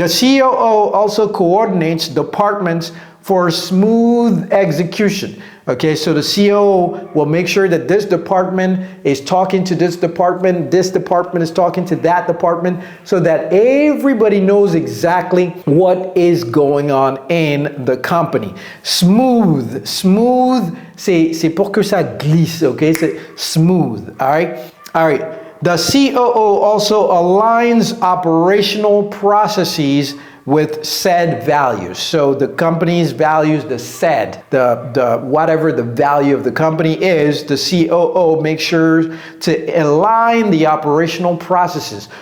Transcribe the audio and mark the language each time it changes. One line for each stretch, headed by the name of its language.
English: The COO also coordinates departments for smooth execution. Okay, so the COO will make sure that this department is talking to this department is talking to that department, so that everybody knows exactly what is going on in the company.
French: Smooth, c'est pour que ça glisse, okay? C'est smooth,
English: all right? The COO also aligns operational processes with said values. So the company's values, the said, the whatever the value of the company is, the COO makes sure to align the operational processes.